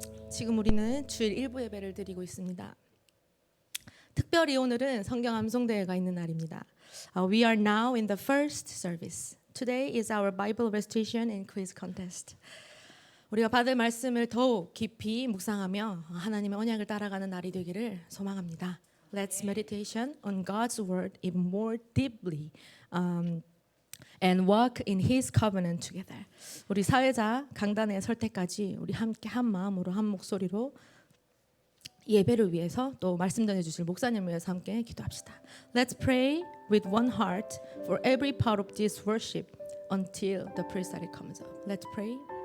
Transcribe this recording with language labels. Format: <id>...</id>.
<ko>지금 우리는 주일 1부 예배를 드리고 있습니다. 특별히 오늘은 성경 암송대회가 있는 날입니다.</ko> <en>We are now in the first service. Today is our Bible recitation and quiz contest.</en> <ko>우리가 받을 말씀을 더욱 깊이 묵상하며 하나님의 언약을 따라가는 날이 되기를 소망합니다.</ko> <en>Let's meditation on God's word even more deeply. And walk in His covenant together.</en> <ko>우리 사회자 강단에 설 때까지 우리 함께 한 마음으로 한 목소리로 예배를 위해서 또 말씀 전해 주실 목사님을 위해서 함께 기도합시다.</ko> <en>Let's pray with one heart for every part of this worship until the prayer comes up. Let's pray.</en>